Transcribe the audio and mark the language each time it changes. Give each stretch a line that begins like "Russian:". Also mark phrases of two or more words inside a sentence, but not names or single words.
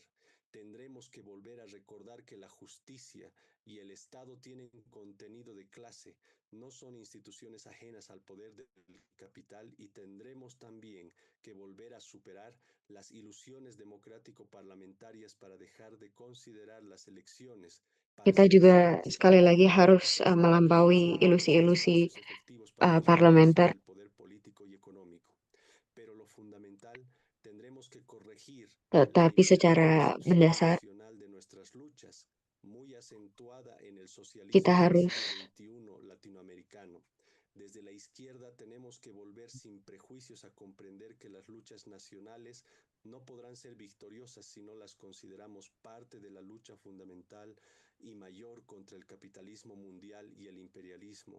Spanish: Tendremos que volver a recordar que la justicia y el Estado tienen contenido de clase, no son instituciones ajenas al poder del capital, y tendremos también que volver a superar las ilusiones democrático-parlamentarias para dejar de considerar las elecciones
Indonesian: kita juga
Spanish: parcializadas
Indonesian: sekali lagi
Spanish: como
Indonesian: harus
Spanish: mecanismos de
Indonesian: melampaui
Spanish: negociación y
Indonesian: ilusi-ilusi
Spanish: espacios efectivos para la
Indonesian: parlementer,
Spanish: recuperación del poder político y económico. Pero lo fundamental, tendremos que corregir la
Indonesian: tetapi secara
Spanish: imperialización
Indonesian: mendasar
Spanish: institucional de nuestras luchas, muy acentuada en el
Indonesian: kita
Spanish: socialismo del
Indonesian: harus
Spanish: siglo XXI latinoamericano. Desde la izquierda tenemos que volver sin prejuicios a comprender que las luchas nacionales no podrán ser victoriosas si no las consideramos parte de la lucha fundamental y mayor contra el capitalismo mundial y el imperialismo.